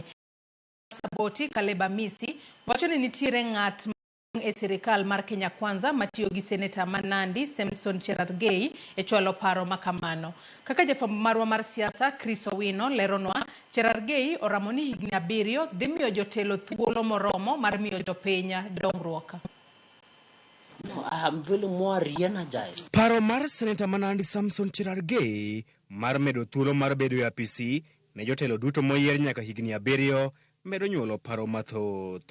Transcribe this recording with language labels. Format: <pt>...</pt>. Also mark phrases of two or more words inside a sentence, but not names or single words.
<luo>Saboti Kaleba Misi wacho ni nitiere ng'at e sirikal mar Kenya Kwanza matiyo gi seneta Manandi Samson Cherargei e chwalo paro makamano. Kaka jafwambo marwa mar siasa Chris Owino leronwa, Cherargei oramo ni higni 7 dhi miyo jotelo thuolo moromo mar miyo jopiny dongruok.</luo> <en>No, I am feeling more re-energized.</en> <luo>Paro mar seneta Manandi Samson Cherargei mar medo thuolo mar bedo e apisi ne jotelo duto moyier nyaka higni 7 medo nyuolo paro mathoth.</luo>